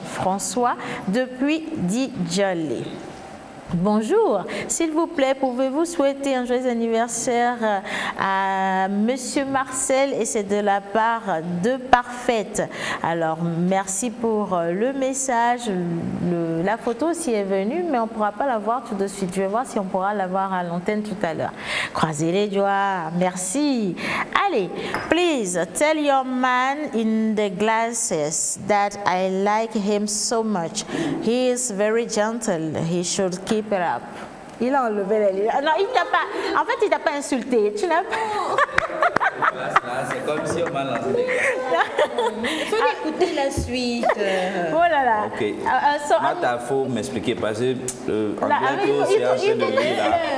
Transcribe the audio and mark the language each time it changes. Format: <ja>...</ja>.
<fr>François, depuis Djolé. Bonjour, s'il vous plaît, pouvez-vous souhaiter un joyeux anniversaire à Monsieur Marcel et c'est de la part de Parfaite. Alors, merci pour le message. La photo aussi est venue, mais on ne pourra pas la voir tout de suite. Je vais voir si on pourra la voir à l'antenne tout à l'heure. Croisez les doigts. Merci.</fr> <en>Allez, please tell your man in the glasses that I like him so much. He is very gentle. He should keep it up.</en> <fr>Il a enlevé les lunettes. Non, il t'a pas. En fait, il t'a pas insulté. Tu n'as pas. C'est comme si on m'a lancé des gars. Il faut écouter la suite. Oh là là. Ok. Il faut m'expliquer parce que anglais, c'est en train de lire là.</fr>